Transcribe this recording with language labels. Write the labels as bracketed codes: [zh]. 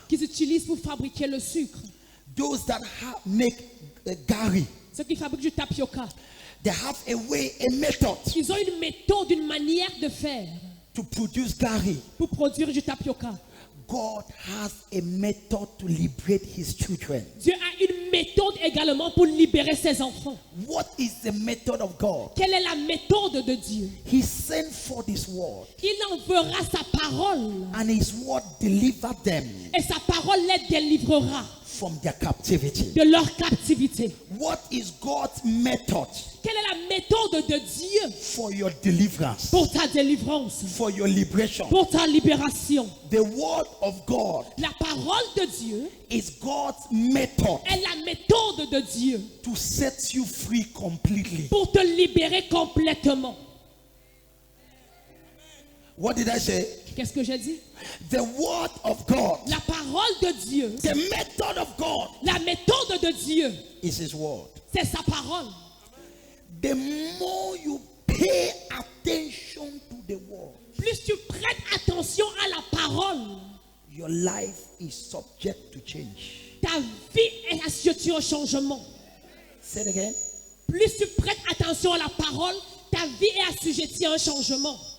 [fr] qu'ils utilisent pour fabriquer le sucre. [en] Those that make gari, [fr] Ceux qui fabriquent du tapioca, [en] they have a way, a method [fr] ils ont une méthode, une manière de faire [en] to produce gari. [fr] pour produire du tapioca. [en] God has a method to liberate his children. [fr] Dieu a une méthode également pour libérer ses enfants. [en] What is the method of God? [fr] Quelle est la méthode de Dieu? [en] He sent forth his word, [fr] Il enverra sa parole [en] and his word delivered them [fr] et sa parole les délivrera [en] from their captivity. [fr] de leur captivité. [en] What is God's method [fr] Quelle est la méthode de Dieu [en] for your deliverance, [fr] pour ta délivrance, [en] for your liberation? [fr] pour ta libération? [en] The word of God [fr] La parole de Dieu [en] is God's method [fr] est la méthode de Dieu [en] to set you free completely. [fr] pour te libérer complètement. [en] What did I say? [fr] Qu'est-ce que j'ai dit? [en] The word of God, [fr] La parole de Dieu, [en] the method of God [fr] la méthode de Dieu, [en] is his word. [fr] c'est sa parole. [en] The more you pay attention to the word, [fr] Plus tu prêtes attention à la parole, [en] your life is subject to change. [fr] ta vie est assujettie au changement. [en] Say it again. [fr] Plus tu prêtes attention à la parole, ta vie est assujettie à un changement.